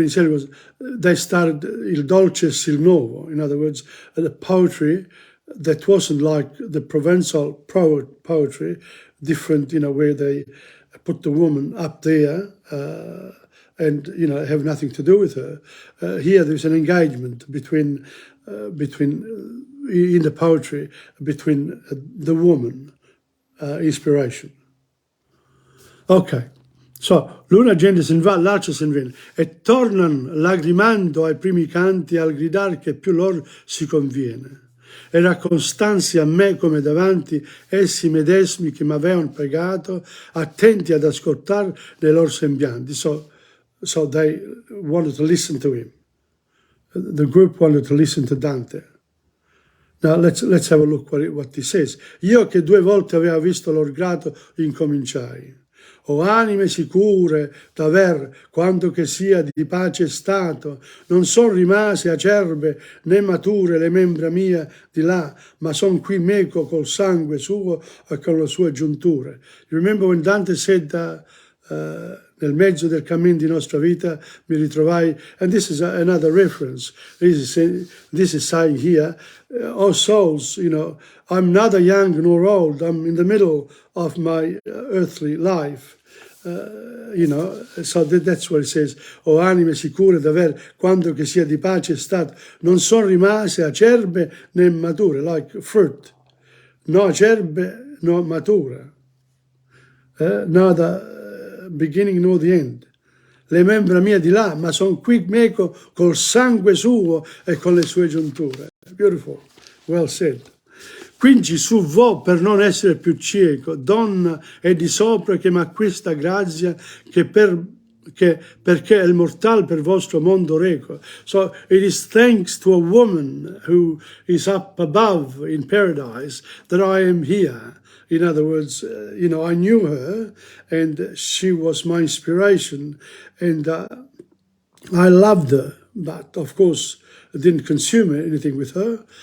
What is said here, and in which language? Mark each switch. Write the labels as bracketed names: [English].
[English] was, they started Il Dolce e il Nuovo, in other words, the poetry that wasn't like the Provençal poetry, different, you know, where they put the woman up there and, you know, have nothing to do with her. Here there's an engagement between in the poetry, between the woman, inspiration. [Italian] Ok, so l'una gente se ne va, l'altra se ne viene, e tornan lagrimando ai primi canti al gridar che più lor si conviene. Era costanzi a me come davanti essi medesimi che m'avevano pregato, attenti ad ascoltar le loro sembianti. [English] So they wanted to listen to him. The group wanted to listen to Dante. Now let's have a look what he says. [Italian] Io che 2 volte aveva visto lor grato incominciai. O anime sicure d'aver quanto che sia di pace stato, non son rimase acerbe né mature le membra mia di là, ma son qui meco col sangue suo e con le sue giunture. [English] You remember when Dante said [Italian] nel mezzo del cammin di nostra vita mi ritrovai, [English] and this is another reference. This is saying here, oh souls, you know, I'm neither young nor old, I'm in the middle of my earthly life. You know, so that's what it says. [Italian] O anime sicure d'aver quanto che sia di pace stato, non sono rimase acerbe né mature, [English] like fruit. [Italian] No acerbe, no matura. [English] Neither beginning nor the end. [Italian] Le membra mie di là, ma son qui meco col sangue suo e con le sue giunture. [English] Beautiful, well said. [Italian] Quindi su vo per non essere più cieco, donna è di sopra che m'acquista grazia, che per perché è il mortal per vostro mondo reco. [English] So it is thanks to a woman who is up above in paradise that I am here. In other words, I knew her and she was my inspiration, and I loved her, but of course I didn't consume anything with her.